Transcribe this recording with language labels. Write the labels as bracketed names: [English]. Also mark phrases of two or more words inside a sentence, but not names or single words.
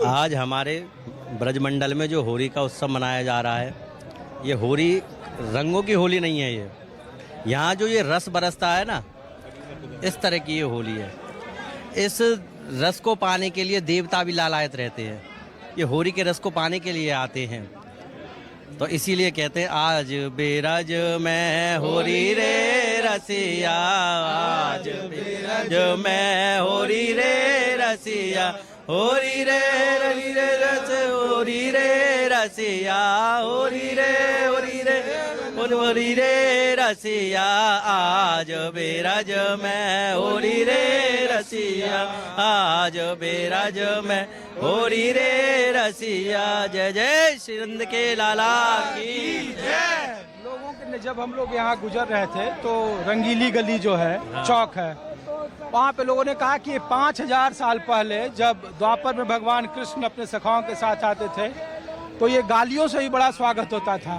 [Hindi] आज हमारे ब्रजमंडल में जो होली का उत्सव मनाया जा रहा है, ये होली रंगों की होली नहीं है। ये यहाँ जो ये रस बरसता है ना, इस तरह की ये होली है। इस रस को पाने के लिए देवता भी लालायत रहते हैं। ये होली के रस को पाने के लिए आते हैं। तो इसीलिए कहते हैं [Braj] आज बेरज में होली रे रसिया, आज बेरज में होली रे रसिया, होली रे होली रे रस होली रे रसिया, होली रे होली रे होली रे रसिया, आज बेरज में होली रे रसिया, आज बेरज में होली रे रसिया। [Hindi] जय जय श्री नंद के लाला की जय। लोगों के जब हम लोग यहाँ गुजर रहे थे तो रंगीली गली जो है चौक है, वहाँ पे लोगों ने कहा कि 5000 साल पहले जब द्वापर में भगवान कृष्ण अपने सखाओं के साथ आते थे तो ये गालियों से ही बड़ा स्वागत होता था।